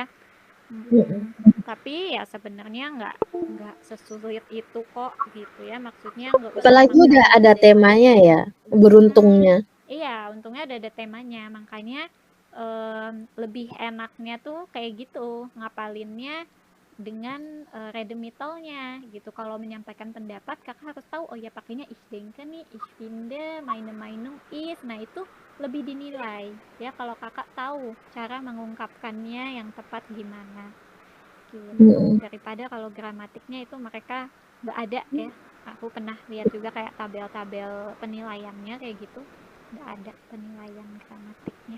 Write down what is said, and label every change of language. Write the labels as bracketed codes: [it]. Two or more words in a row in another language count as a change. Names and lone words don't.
[id] Tapi ya sebenarnya nggak sesulit itu kok gitu ya, maksudnya nggak usah. Apalagi udah ada temanya ya, beruntungnya. Iya, untungnya udah ada temanya, makanya lebih enaknya tuh kayak gitu, ngapalinnya dengan Redemitalnya gitu. Kalau menyampaikan pendapat, kakak harus tahu, oh ya pakainya [de] ich denke [id] nih, [de] ich finde, meine Meinung ist. [id] Nah itu lebih dinilai ya kalau kakak tahu cara mengungkapkannya yang tepat gimana gitu. Daripada kalau gramatiknya itu mereka nggak ada ya. Aku pernah lihat juga kayak tabel-tabel penilaiannya kayak gitu, nggak ada penilaian gramatiknya.